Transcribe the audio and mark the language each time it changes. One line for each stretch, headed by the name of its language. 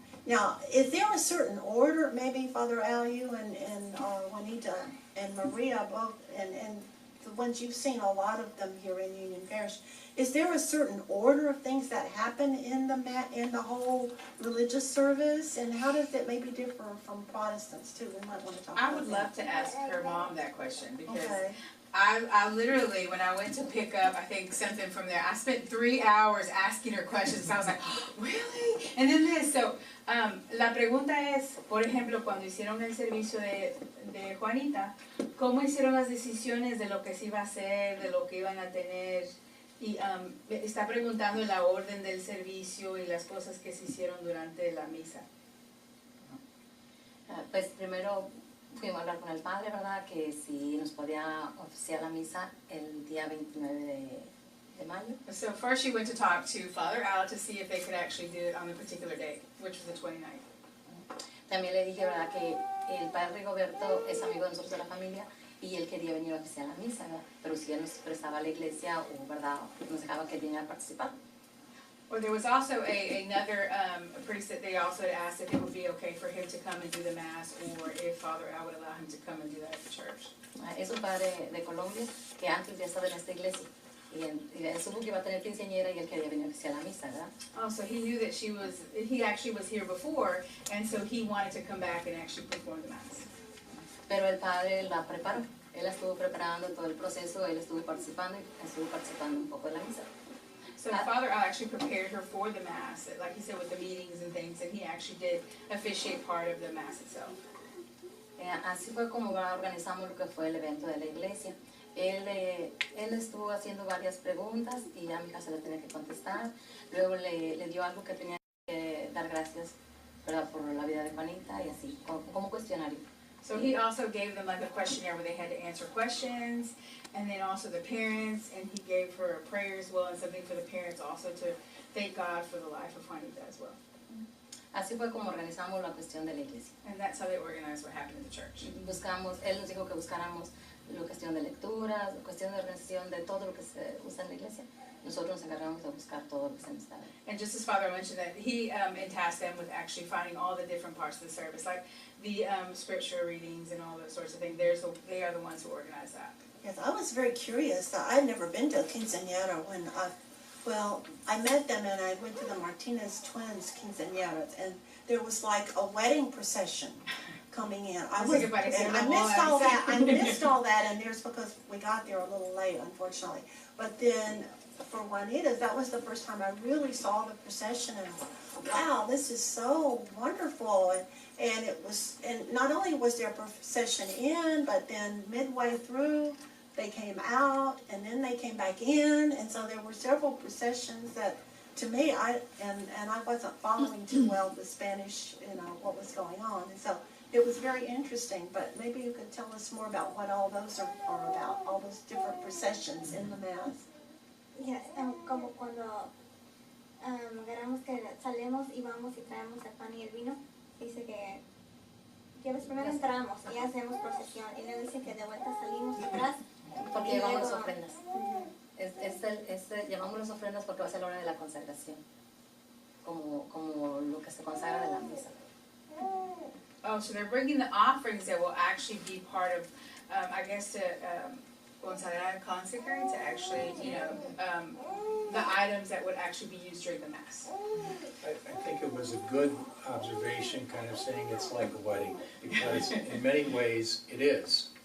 English: Now, is there a certain order, maybe Father Al, you and Juanita and Maria both, and the ones you've seen, a lot of them here in Union Parish, is there a certain order of things that happen in the whole religious service, and how does it maybe differ from Protestants too? We might want to talk about that. I would love to ask her mom that question, because Okay. I literally, when I went to pick up, I think something from there, I spent 3 hours asking her questions. I was like, really? And then this, so,
Spanish: la pregunta es, por ejemplo, cuando hicieron el servicio de Juanita, ¿cómo hicieron las decisiones de lo que se iba a hacer, de lo que iban a tener? Y está preguntando la orden del servicio y las cosas que se hicieron durante la misa. Pues primero fuimos a hablar con el padre, ¿verdad? Que si nos podía oficiar la misa el día 29 de mayo.
English: So first she went to talk to Father Al to see if they could actually do it on the particular date, which was the 29th.
Spanish: También le dije, ¿verdad? Que el padre Rigoberto es amigo de nosotros de la familia y él quería venir a oficiar la misa, ¿verdad? Pero si él nos prestaba a la iglesia o, ¿verdad? Nos dejaba que viniera a participar.
English: Or there was also another priest that they also had asked if it would be okay for him to come and do the mass, or if Father Al would allow him to come and do that at the church.
Spanish: Es un padre de Colombia que antes ya estaba en esta iglesia y él supo que iba a tener quinceañera y él quería venir a oficiar la misa, ¿verdad?
English: Oh, so he knew that he actually was here before, and so he wanted to come back and actually perform the mass.
Spanish: Pero el padre la preparó, él estuvo preparando todo el proceso, él estuvo participando un poco en la misa.
English: So Father Al actually prepared her for the mass, like he said, with the meetings and things, and he actually did officiate part of the mass itself.
Spanish: Así fue como organizamos lo que fue el evento de la iglesia. Él estuvo haciendo varias preguntas y a mi hija se le tenía que contestar. Luego le dio algo que tenía que dar gracias, ¿verdad? Por la vida de Juanita y así, como cuestionario.
English: So he also gave them like a questionnaire where they had to answer questions, and then also the parents, and he gave her a prayer as well, and something for the parents also to thank God for the life of Juanita as well.
Spanish: Así fue como organizamos la cuestión de la iglesia.
English: And that's how they organized what happened in the church.
Spanish: Él nos dijo que buscáramos la cuestión de lecturas, la cuestión de organización de todo lo que se usa en la iglesia. Nosotros nos encargamos de buscar todo lo que se necesitaba.
English: And just as Father mentioned that he tasked them with actually finding all the different parts of the service, like the scripture readings and all those sorts of things. They are the ones who organize that. Yes, I was very curious. I'd never been to a quinceañera when I met them and I went to the Martinez twins quinceañeras, and there was like a wedding procession coming in. I missed all that, and there's because we got there a little late, unfortunately. But then for Juanita's, that was the first time I really saw the procession, and I thought, wow, this is so wonderful. And not only was there a procession in, but then midway through, they came out, and then they came back in, and so there were several processions that, to me, I wasn't following too well the Spanish, what was going on, and so it was very interesting. But maybe you could tell us more about what all those are about, all those different processions in the Mass. Yes,
Spanish: como cuando agarramos que salemos y vamos y traemos el pan y el vino, dice que primero entramos y hacemos procesión, y luego dice que de vuelta salimos atrás. Porque llevamos las ofrendas. Llevamos las ofrendas porque va a ser la hora de la consagración, como lo que se consagra de la misa.
English: Oh, so they're bringing the offerings that will actually be part of, I guess, to consecrate, to actually, the items that would actually be used during the Mass. I think it was a good observation, kind of saying it's like a wedding, because in many ways it is.